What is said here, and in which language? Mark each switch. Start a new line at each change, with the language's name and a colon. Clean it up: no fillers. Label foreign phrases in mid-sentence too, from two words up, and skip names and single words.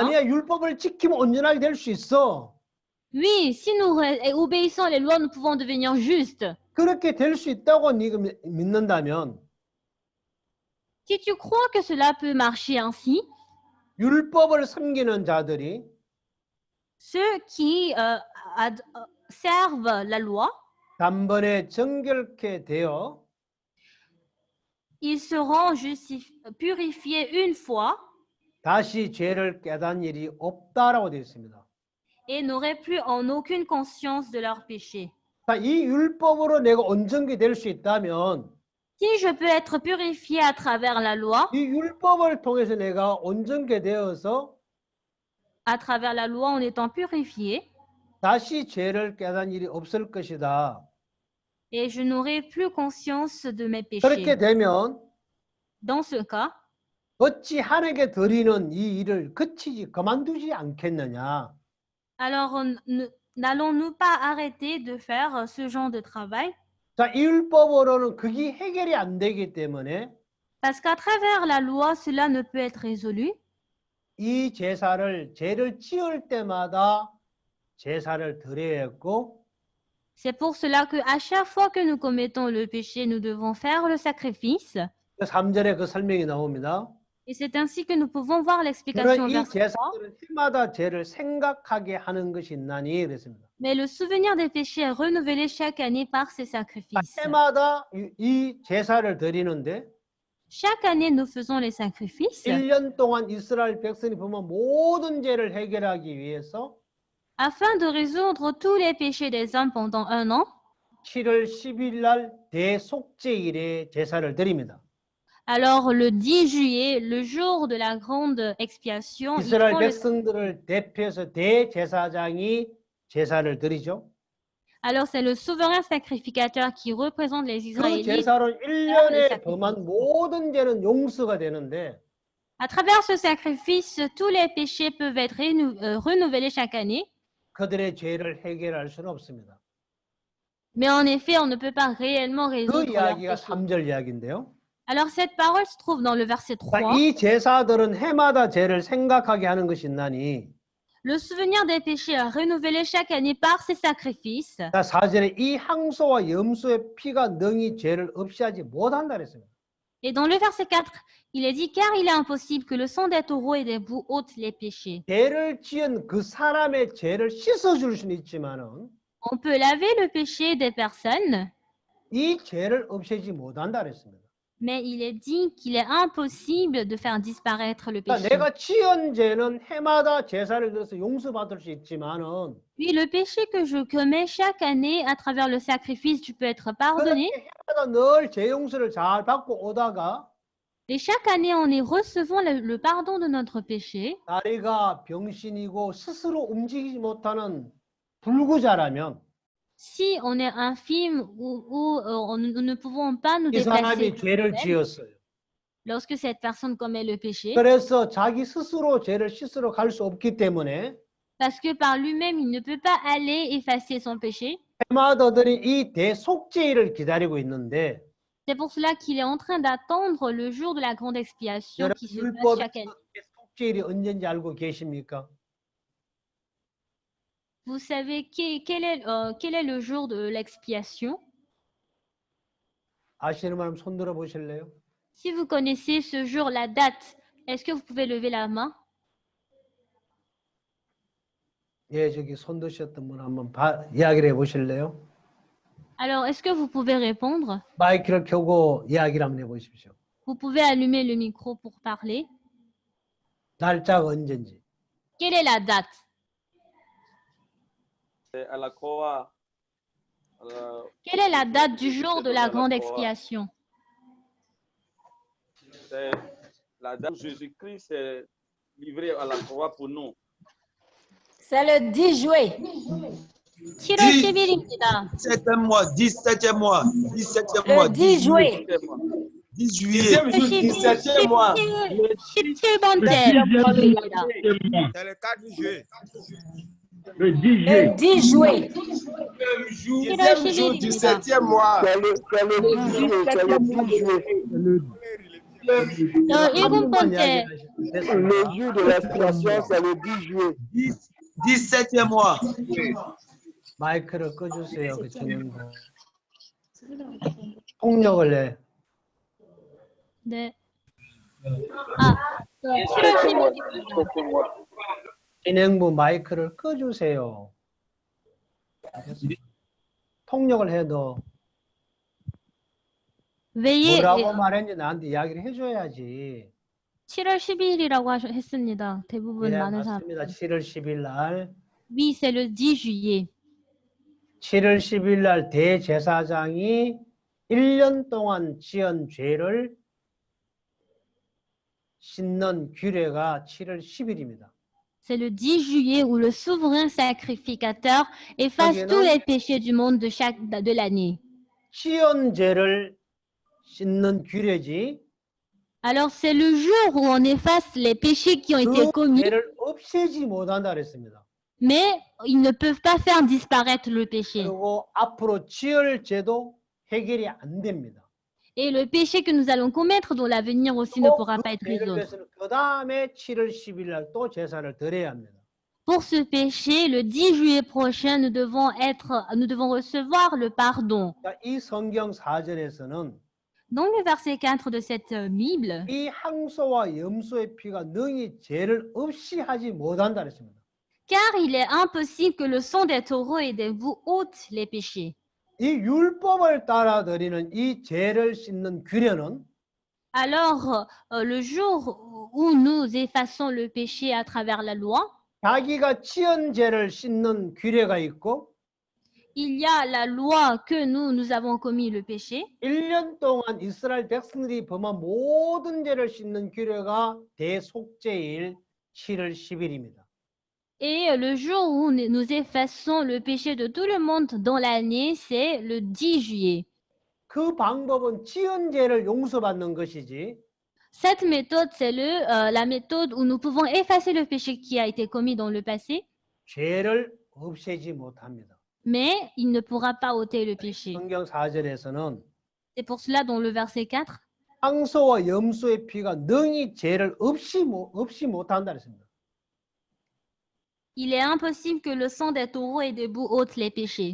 Korean: 아니야, 율법을 지키면 온전하게 될 수 있어.
French: oui, si nous obéissons les lois, nous pouvons devenir justes.
Korean: 그렇게 될 수 있다고 네가 믿는다면
French: Si tu crois que cela peut marcher ainsi,
Korean: 율법을 섬기는 자들이
French: ceux qui servent la loi,
Korean: 단번에 정결케 되어
French: ils seront purifiés une fois
Korean: 다시 죄를 깨닫는 일이 없다라고 되어 있습니다.
French: et n'auraient plus en aucune conscience de leur péché.
Korean: 자, 이 율법으로 내가 온전히 될 수 있다면
French: Si je peux être purifié à travers la loi,
Korean: 이 율법을 통해서 내가 온전히 되어서
French: à travers la loi en étant purifié,
Korean: 다시 죄를 깨닫는 일이 없을 것이다.
French: et je n'aurai plus conscience de mes
Korean: 그렇게
French: péchés.
Korean: 되면
French: Dans ce cas,
Korean: 어찌 하나님께 드리는 이 일을 그치지 그만두지 않겠느냐.
French: alors n'allons-nous pas arrêter de faire ce genre de travail?
Korean: 자, 이 율법으로는 그게 해결이 안 되기 때문에
French: Parce qu'à travers la loi, cela ne peut être résolu.
Korean: 이 제사를 죄를 지을 때마다 제사를 드려야 했고
French: C'est pour cela qu'à chaque fois que nous commettons le péché, nous devons faire le sacrifice.
Korean: 3절에 그 설명이 나옵니다.
French: Et c'est ainsi que nous pouvons voir l'explication au
Korean: 그런 이
French: verset 3.
Korean: 제사들은 해마다 죄를 생각하게 하는 것이 있나니 그랬습니다.
French: Mais le souvenir des péchés est renouvelé chaque année par ces sacrifices.
Korean: 해마다 이 제사를 드리는데
French: Chaque année, nous faisons les sacrifices
Korean: 1년 동안 이스라엘 백성이 보면 모든 죄를 해결하기 위해서
French: afin de résoudre tous les péchés des hommes pendant un an.
Korean: 7월 10일 날 대속죄일에 제사를 드립니다.
French: Alors, le 10 juillet, le jour de la grande expiation, ils
Korean: 이스라엘
French: font le-
Korean: 백성들을 대표해서 대제사장이 제사를 드리죠.
French: Alors, c'est le souverain sacrificateur qui représente les
Korean: 그
French: Israélites.
Korean: 제사로 1년에 범한 모든 죄는 용서가 되는데
French: À travers ce sacrifice, tous les péchés peuvent être renouvelés chaque année.
Korean: 그들의 죄를 해결할 수는 없습니다.
French: Mais en effet, on ne peut pas réellement
Korean: 그
French: résoudre leurs
Korean: 이야기가
French: péchés.
Korean: 3절 이야기인데요.
French: Alors, cette parole se trouve dans le verset 3.
Korean: 이 제사들은 해마다 죄를 생각하게 하는 것이 있나니
French: Le souvenir des péchés est renouvelé chaque année par ces sacrifices.
Korean: 자, 4절에 이 항소와 염소의 피가 능히 죄를 없이 하지 못한다 그랬습니다.
French: Et dans le verset 4, il est dit, car il est impossible que le sang des taureaux et des boucs ôte les péchés.
Korean: 죄를 지은 그 사람의 죄를 씻어줄 수는 있지만은
French: On peut laver le péché des personnes,
Korean: 이 죄를 없애지 못한다 그랬습니다.
French: mais il est dit qu'il est impossible de faire disparaître le péché.
Korean: 내가 지은 죄는 해마다 제사를 들어서 용서받을 수 있지만은
French: Puis le péché que je commets chaque année à travers le sacrifice, tu peux être pardonné.
Korean: 해마다 늘 죄 용서를 잘 받고 오다가
French: Et chaque année, en y recevant le pardon de notre péché,
Korean: 다리가 병신이고 스스로 움직이지 못하는 불구자라면
French: si on est infime ou nous ne pouvons pas nous
Korean: 이 사람이
French: déplacer
Korean: 죄를 지었어요.
French: lorsque cette personne commet le péché,
Korean: 그래서 자기 스스로 죄를 씻으러 갈 수 없기 때문에
French: parce que par lui-même, il ne peut pas aller effacer son péché.
Korean: 해마다들이 이 대속죄일을 기다리고 있는데
French: C'est pour cela qu'il est en train d'attendre le jour de la grande expiation
Korean: 여러분
French: qui se passe
Korean: 율법에서
French: chaque année.
Korean: 대속죄일이 언제인지 알고 계십니까?
French: Vous savez quel est le jour de l'expiation?
Korean: 아시는 분 손 들어 보실래요?
French: Si vous connaissez ce jour, la date, est-ce que vous pouvez lever la main?
Korean: 예, 저기 손 드셨던 분 한번 이야기를 해 보실래요?
French: Alors, est-ce que vous pouvez répondre?
Korean: 마이크를 켜고 이야기를 한번 해 보십시오.
French: Vous pouvez allumer le micro pour parler.
Korean: 날짜가 언젠지.
French: Quelle est la date? À la croix. Quelle est la date du jour de la grande expiation? C'est la date où Jésus-Christ est livré à la croix pour nous. C'est le 10 juillet.
Korean: 7월 10일입니다.
French: 17e mois, 17e mois, 17e mois, Le 10 juillet. 10 juillet. 17e mois.
Korean: 17번째 월요일입니다.
French: C'est le 4 juillet. Le 10 juillet.
Korean: 7월 10일입니다.
French: 17e mois. C'est le 10 juillet.
Korean: 일곱 번째
French: Le jour de l'expiation, c'est le 10 juillet. 17e mois.
Korean: 마이크를 꺼주세요. 그 진행자. 폭력을 해. 네. 7월 10일입니다. 진행부 마이크를 꺼주세요. 폭력을 해 너.
French: Veillez.
Korean: 뭐라고 말했는지 나한테 이야기를 해줘야지. 7월 10일이라고 했습니다. 대부분 예, 많은 맞습니다. 사람들. 7월 10일 날.
French: Oui, c'est le 10 juillet.
Korean: 7월 10일 날 대제사장이 1년 동안 지은 죄를 씻는 규례가 7월 10일입니다.
French: C'est le 10 juillet où le souverain sacrificateur efface tous les péchés du monde de l'année.
Korean: 지은 죄를 씻는 규례지.
French: Alors, c'est le jour où on efface les péchés qui ont été
Korean: 그
French: commis,
Korean: 죄를 없애지 못한다 그랬습니다.
French: mais ils ne peuvent pas faire disparaître le péché.
Korean: 그리고 앞으로 지을 죄도 해결이 안 됩니다.
French: Et le péché que nous allons commettre dans l'avenir aussi ne pourra pas être résolu.
Korean: 그 다음에 7월 10일 날 또 제사를 드려야 합니다.
French: Pour ce péché, le 10 juillet prochain, nous devons recevoir le pardon.
Korean: 이 성경 4절에서는
French: Dans le verset 4 de cette Bible,
Korean: 이 항소와 염소의 피가 능히 죄를 없이 하지 못한다 그랬습니다.
French: car il est impossible que le sang des taureaux et des veaux ôte les péchés.
Korean: 이 율법을 따라 드리는 이 죄를 씻는 규례는
French: Alors, le jour où nous effaçons le péché à travers la loi,
Korean: 자기가 지은 죄를 씻는 규례가 있고
French: il y a la loi que nous avons commis le péché.
Korean: 1년 동안 이스라엘 백성들이 범한 모든 죄를 씻는 규례가 대속죄일 7월 10일입니다.
French: Et le jour où nous effaçons le péché de tout le monde dans l'année, c'est le 10 juillet.
Korean: 그 방법은 지은 죄를 용서받는 것이지
French: Cette méthode, c'est la méthode où nous pouvons effacer le péché qui a été commis dans le passé,
Korean: 죄를 없애지 못합니다.
French: mais il ne pourra pas ôter le péché.
Korean: 성경 4절에서는
French: C'est pour cela, dans le verset 4,
Korean: 항소와 염소의 피가 능히 죄를 없이 못한다 그랬습니다.
French: il est impossible que le sang des taureaux et des boucs ôte les péchés.